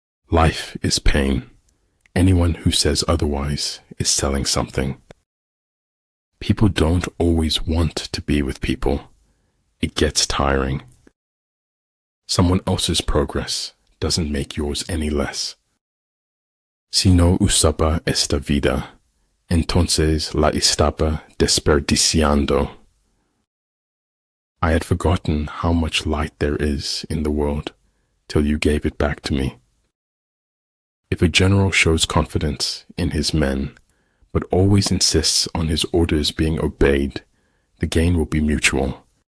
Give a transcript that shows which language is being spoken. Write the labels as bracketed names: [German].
[English] Life is pain. Anyone who says otherwise is selling something. People don't always want to be with people. It gets tiring. Someone else's progress doesn't make yours any less. [Spanish] Si no usaba esta vida, entonces la estaba desperdiciando. [English] I had forgotten how much light there is in the world till you gave it back to me. If a general shows confidence in his men, but always insists on his orders being obeyed, the gain will be mutual.